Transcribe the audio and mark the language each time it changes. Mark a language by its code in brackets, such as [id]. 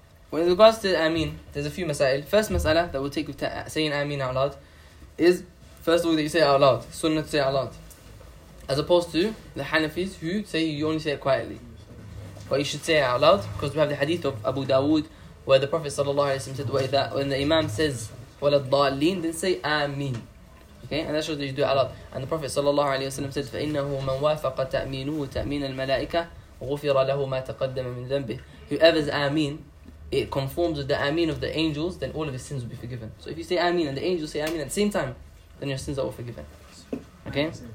[en] When it regards to ameen, there's a few masail. First masala that we'll take with saying ameen out loud is, first of all, that you say it out loud. Sunnah to say out loud. As opposed to the Hanafis who say you only say it quietly. But you should say it out loud, because we have the hadith of Abu Dawood, where the Prophet said, when the Imam says, وَلَدْضَالِينَ, then say, Ameen. Okay, and that's what you do out loud. And the Prophet said, [ar] فَإِنَّهُ مَنْ وَافَقَ تَأْمِينُهُ تَأْمِينَ الْمَلَائِكَةَ غُفِرَ لَهُ مَا تَقَدَّمَ مِنْ ذَنْبِهِ. [en] Whoever's Ameen, it conforms with the Ameen of the angels, then all of his sins will be forgiven. So if you say Ameen and the angels say Ameen at the same time, then your sins are all forgiven. Okay?